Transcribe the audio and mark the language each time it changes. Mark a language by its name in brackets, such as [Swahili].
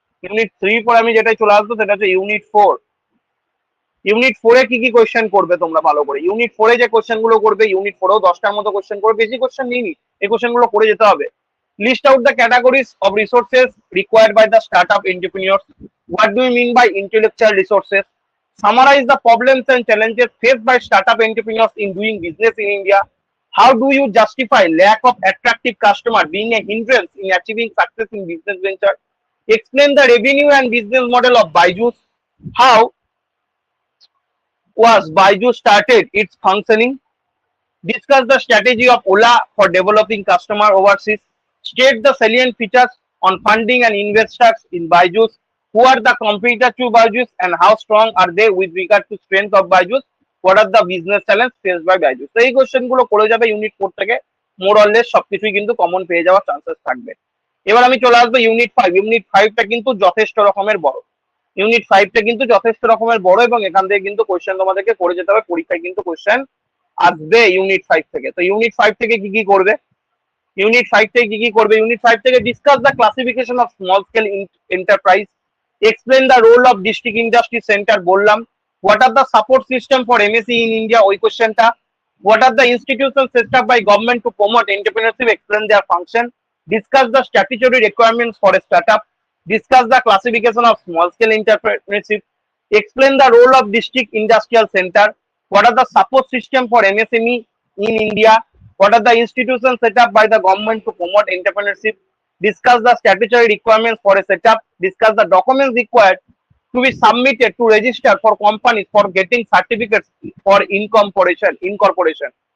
[Bangla] Unit 3 পর আমি যেটাই চলে আসবো সেটা হচ্ছে ইউনিট 4। ইউনিট 4 এ কি কি কোশ্চেন করবে তোমরা ভালো করে। ইউনিট 4 এ যে কোশ্চেন গুলো করবে, ইউনিট 4 এও 10টার মতো কোশ্চেন করবে, বেশি কোশ্চেন নিইনি, এই কোশ্চেন গুলো করে যেতে হবে। [English] List out the categories of resources required by the startup entrepreneurs. What do you mean by intellectual resources? Summarize the problems and challenges faced by startup entrepreneurs in doing business in India. How do you justify lack of attractive customer being a hindrance in achieving success in business venture? Explain the revenue and business model of Byju's. How was Byju started its functioning? Discuss the strategy of Ola for developing customer overseas. State the salient features on funding and investors in Byju's. Who are the competitors to Byju's and how strong are they with regard to strength of Byju's? What are the business challenges faced by Byju's? [Bangla] তো এই question গুলো করে যাবে unit 4 থেকে। More or less সবকিছুই কিন্তু common পেয়ে যাওয়ার চান্সেস থাকবে। এবার আমি চলে আসবো ইউনিট 5। ইউনিট 5টা কিন্তু যথেষ্ট রকমের বড়। ইউনিট 5টা কিন্তু যথেষ্ট রকমের বড়, এবং এখান থেকে কিন্তু কোশ্চেন তোমাদেরকে করে যেতে হবে, পরীক্ষায় কিন্তু কোশ্চেন আসবে ইউনিট 5 থেকে। তো ইউনিট 5 থেকে কি কি করবে, ইউনিট 5 থেকে কি কি করবে, ইউনিট 5 থেকে [English] Discuss the classification of small scale enterprise. Explain the role of district industry center, [Bangla] বললাম। [English] what are the support system for MSE in India, [Bangla] ওই কোশ্চেনটা। [English] What are the institution set up by government to promote entrepreneurship, explain their function. Discuss the statutory requirements for a startup. Discuss the classification of small scale entrepreneurship. Explain the role of district industrial center. What are the support system for MSME in India? What are the institutions set up by the government to promote entrepreneurship? Discuss the statutory requirements for a setup. Discuss the documents required to be submitted to register for companies for getting certificates for incorporation.